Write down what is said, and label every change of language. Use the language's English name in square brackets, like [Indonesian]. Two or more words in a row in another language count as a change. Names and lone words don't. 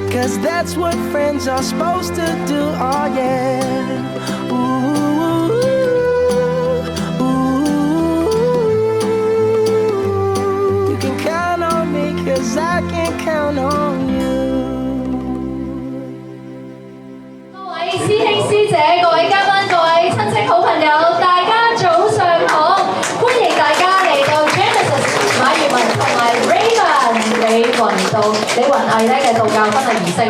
[English] 'cause that's what friends are supposed to do. Oh yeah. Ooh, ooh. You can count on me 'cause I can count on you. [Cantonese] 各位師兄師姐、各位嘉賓、各位親戚好朋友，大家早上好！歡迎大家嚟到 Genesis 馬月文同埋 Raymond 李雲毅咧嘅道教婚禮儀式啦。